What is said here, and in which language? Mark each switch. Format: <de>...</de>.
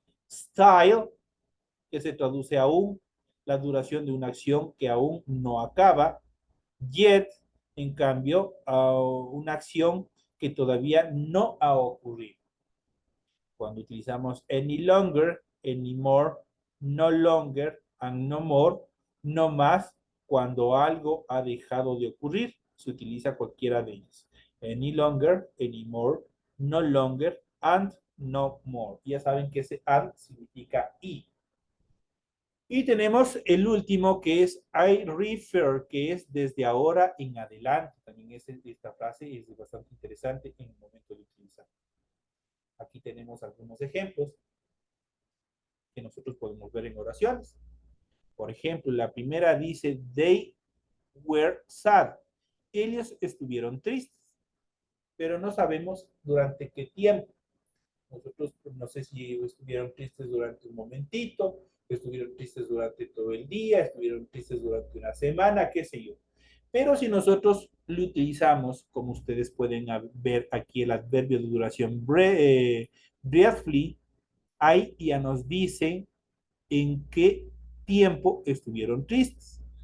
<es>Style, que se traduce aún, la duración de una acción que aún no acaba. Yet, en cambio, una acción que todavía no ha ocurrido. Cuando utilizamos any longer, anymore, no longer, and no more, no más, cuando algo ha dejado de ocurrir, se utiliza cualquiera de ellos.</es> <en>Any longer, anymore, no longer, and no more.</en> <es>Ya saben que ese and significa y. Y tenemos el último que es I refer, que es desde ahora en adelante. También esta frase es bastante interesante en el momento de utilizar. Aquí tenemos algunos ejemplos que nosotros podemos ver en oraciones. Por ejemplo, la primera dice,</es> <en>they were sad.</en> <es>Ellos estuvieron tristes, pero no sabemos durante qué tiempo. Nosotros no sé si estuvieron tristes durante un momentito, estuvieron tristes durante todo el día, estuvieron tristes durante una semana, qué sé yo. Pero si nosotros lo utilizamos, como ustedes pueden ver aquí el adverbio de duración briefly, ahí ya nos dice en qué tiempo estuvieron tristes.</es>